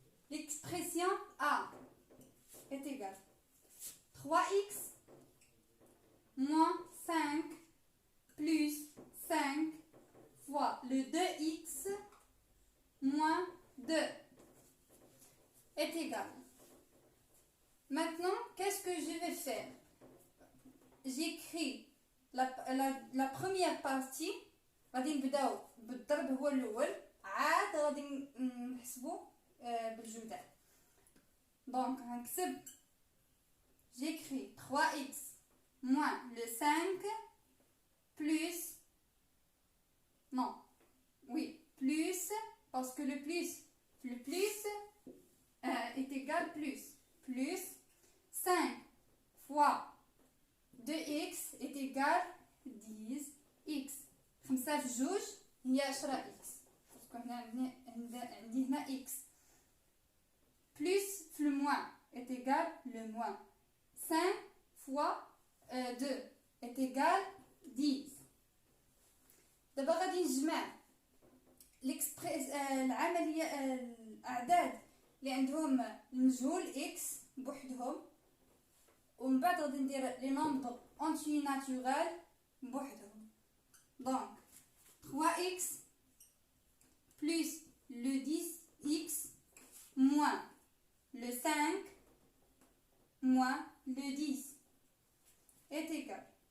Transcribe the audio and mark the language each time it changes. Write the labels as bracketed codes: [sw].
[fr] L'expression A est égale 3x moins 5 plus 5 fois le 2x moins 2 est égal. Maintenant, qu'est-ce que je vais faire? J'écris la première partie. [ar] غادي نبداو بالضرب هو الاول عاد غادي نحسبو بالجدال. دونك غنكتب [fr] j'écris 3x moins le 5 plus non oui plus parce que le plus est égal plus 5 fois 2x est égal 10x. [ar] 5 في جوج هي 10 x باسكو هنا عندي هنا x [fr] plus le moins est égal le moins. 5 fois 2 est égal 10. [ar] دابا غادي نجمع العمليه الاعداد اللي عندهم المجهول x بوحدهم ومن بعد غادي ندير لي نومبر اونتي ناتورال بوحدهم. [fr] Donc 3x plus le 10x moins le 5 moins le 10 est égal.